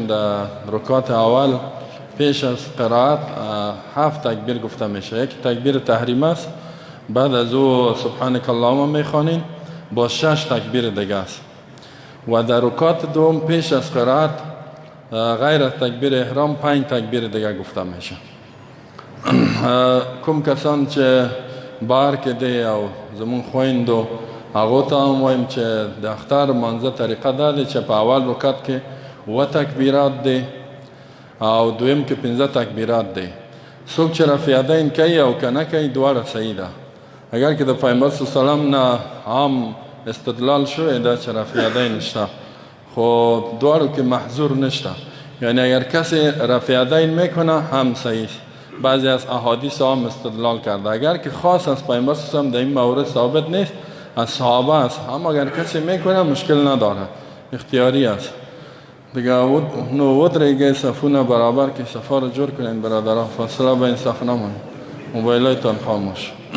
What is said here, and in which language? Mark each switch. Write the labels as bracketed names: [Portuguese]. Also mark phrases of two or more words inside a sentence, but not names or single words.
[Persian] در رکعت اول پیش از قرائت 7 تکبیر گفته میشه. یک تکبیر تحریم است، بعد از او [Arabic] سبحانك اللهم [Persian] میخوانین با 6 تکبیر دیگه است. و در رکعت دوم پیش از قرائت غیر از تکبیر احرام 5 تکبیر دیگه گفته میشه. [Pashto] کوم کسان چې بار کې دی او زمون خویندو هغو ته هم وایم چې د اختر منځه طریقه دا دی چې په اول رکعت کې 7 تکبیرات دی او دویم کې 15 تکبیرات دی. څوک چې رفع یدین کوي او که نه کوي دواړه صحیح ده. [Persian] اگر که [Pashto] د پیغمبر [Arabic] صلی الله علیه وسلم [Pashto] نه عام استدلال شوی ده چې رفع یدین شته، خو دواړو کې محظور نشته. [Persian] یعنی اگر کسی رفع یدین میکنه هم صحیح است. بعضی از احادیث هم استدلال کرده. اگر که خاص از پیامبر [Arabic] صلی الله علیه [Persian] و در این مورد ثابت نیست، از صحابه است، هم اگر کسی میکنه مشکل نداره، اختیاری است دیگه. [Pashto] نو ودریگه صفونه برابر که [Persian] صفا رو جور کنین برادرها، فاصله بین صف نمونه، موبایلایتان خاموش.